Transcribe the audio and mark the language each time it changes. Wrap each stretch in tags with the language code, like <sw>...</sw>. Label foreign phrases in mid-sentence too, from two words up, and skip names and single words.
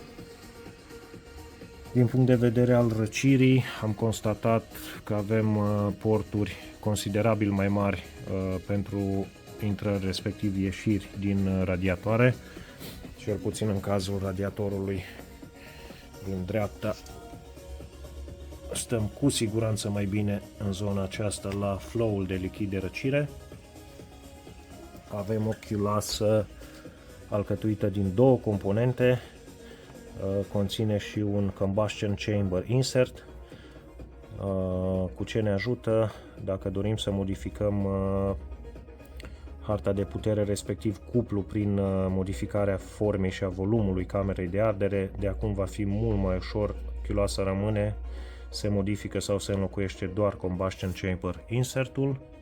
<ro>Din punct de vedere al răcirii, am constatat că avem porturi considerabil mai mari pentru intrări, respectiv ieșiri din radiatoare, cel puțin în cazul radiatorului din dreapta. Stăm cu siguranță mai bine în zona aceasta la flow-ul de lichid de răcire. Avem o chiulasă alcătuită din două componente. Conține și un</ro> <en>combustion chamber insert,</en> <ro>cu ce ne ajută dacă dorim să modificăm harta de putere, respectiv cuplu, prin modificarea formei și a volumului camerei de ardere. De acum va fi mult mai ușor, chiuloasa rămâne, se modifică sau se înlocuiește doar</ro> <en>combustion chamber insertul.</en>